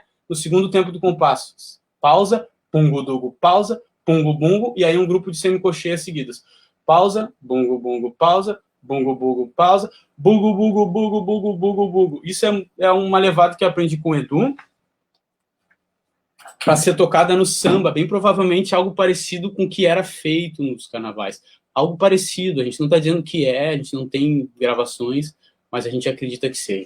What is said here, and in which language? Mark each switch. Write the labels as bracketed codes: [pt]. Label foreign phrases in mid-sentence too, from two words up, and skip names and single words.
[pt] No segundo tempo do compasso. Pausa, pungo, dugo, pausa, pungo, bungo, e aí um grupo de semicolcheias seguidas. Pausa, bungo, bungo, pausa, bungo, bungo, pausa, bugo, bugo, bugo, bugo, bugo, bugo. Isso é uma levada que eu aprendi com o Edu, para ser tocada no samba, bem provavelmente algo parecido com o que era feito nos carnavais. Algo parecido, a gente não está dizendo que a gente não tem gravações, mas a gente acredita que seja.